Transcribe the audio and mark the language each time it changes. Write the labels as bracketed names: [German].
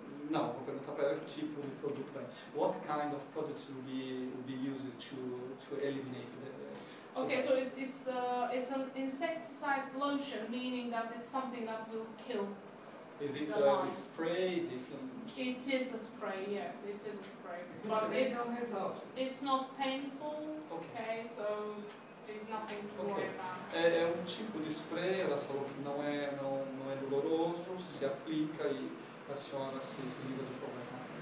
[Portuguese] Não, vou perguntar para ela que tipo de produto é. [English] What kind of products will be used to eliminate the Okay, so it's an insecticide lotion, meaning that it's something that will kill. Is it The a lice. spray? Is it It is a spray, yes, it is a spray. But But it's not painful, okay. okay, so there's nothing to worry about. [Portuguese] É tipo de spray, ela falou que não é doloroso, se aplica e a senhora se livra do problema.